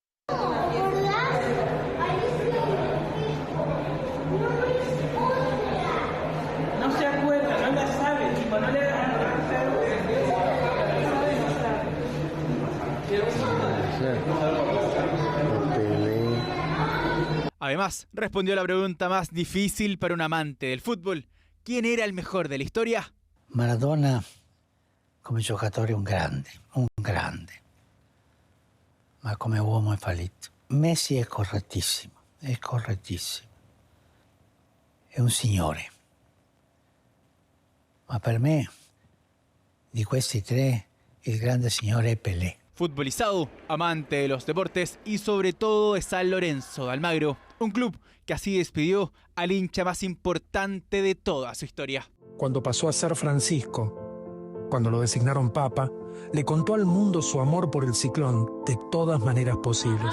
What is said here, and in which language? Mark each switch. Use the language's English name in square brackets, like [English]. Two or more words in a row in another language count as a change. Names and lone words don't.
[Spanish] No se acuerda, no la sabe, tipo, no le Además, respondió a la pregunta más difícil para un amante del fútbol. ¿Quién era el mejor de la historia? [Italian] Maradona, come giocatore, un grande. Ma come uomo è fallito. Messi è correttissimo. È un signore. Ma per me, di questi tre, il grande signore è Pelé. [Spanish] Futbolizado, amante de los deportes y sobre todo de San Lorenzo de Almagro, un club que así despidió al hincha más importante de toda su historia. Cuando pasó a ser Francisco, cuando lo designaron Papa, le contó al mundo su amor por el Ciclón de todas maneras posibles.